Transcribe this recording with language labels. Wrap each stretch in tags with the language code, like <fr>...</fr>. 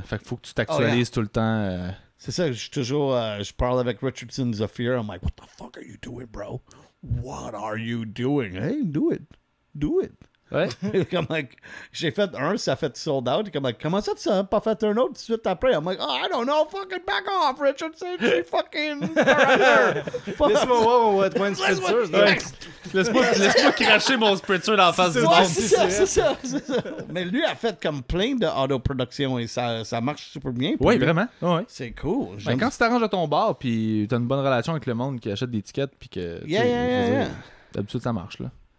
<fr>Fait qu'il faut que tu t'actualises tout le temps. C'est ça, je parle avec Richardson Zafir.</fr> <en>I'm like, what the fuck are you doing, bro? What are you doing? Hey, do it. Do it.</en> <fr>Ouais. Comme</fr> <en>like,</en> <fr>j'ai fait un, ça a fait sold out. Comme like, comment ça, tu n'as pas fait un autre tout de suite après?</fr> <en>I'm like, I don't know, fucking back off, Richardson.</en> <fr>J'ai</fr> <en>fucking...</en> <fr>Laisse-moi voir mon Wet Wine Spritzer. Laisse-moi cracher mon spritzer dans la face du monde. C'est ça. Mais lui a fait comme plein de autoproduction et ça marche super bien. Oui, vraiment. Ouais. C'est cool. Ben, quand tu t'arranges à ton bar puis tu as une bonne relation avec le monde qui achète des tickets puis que... D'habitude, ça marche, là.</fr>